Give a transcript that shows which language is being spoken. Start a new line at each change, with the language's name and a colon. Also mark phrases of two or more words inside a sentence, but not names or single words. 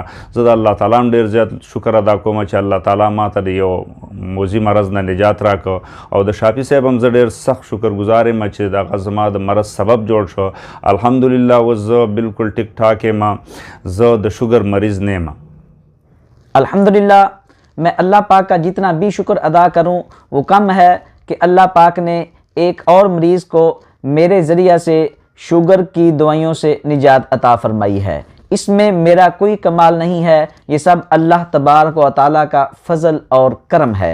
Pashto: زه د الله تعالی هم ډېر زیات شکر ادا کوم چې الله تعالی ما ته د یو موذي مرض نه نجات راکړ، او د شافي صاحب هم زه ډېر سخت شکرګزار یم چې دغه زما د مرض سبب جوړ شو. الحمدلله اوس زه بالکل ټیک ټاک یم. زه د شوګر مریض نه یم.
Urdu: الحمدللہ میں اللہ پاک کا جتنا بھی شکر ادا کروں وہ کم ہے کہ اللہ پاک نے ایک اور مریض کو میرے ذریعہ سے شوگر کی دوائیوں سے نجات عطا فرمائی ہے. اس میں میرا کوئی کمال نہیں ہے، یہ سب اللہ تبارک و تعالیٰ کا فضل اور کرم ہے.